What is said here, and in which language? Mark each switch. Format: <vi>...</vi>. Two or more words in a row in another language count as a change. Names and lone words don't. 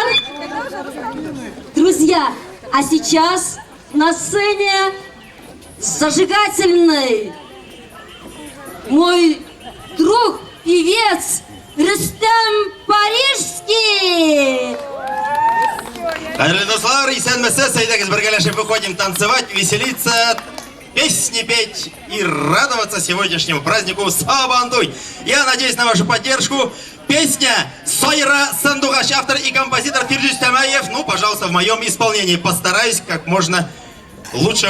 <ru>Друзья, а сейчас на сцене зажигательный мой друг, певец Рустам Парижский. Дорогие друзья,</ru> <tt>исәнмесез, әйдәгез бергәләшеп</tt> <ru>выходим танцевать, веселиться, песни петь и радоваться сегодняшнему празднику Сабантуй. Я надеюсь на вашу поддержку. Песня Сайра Сандугач, автор и композитор Фирдус Тамаев. Ну, пожалуйста, в моем исполнении постараюсь как можно лучше выложиться.</ru>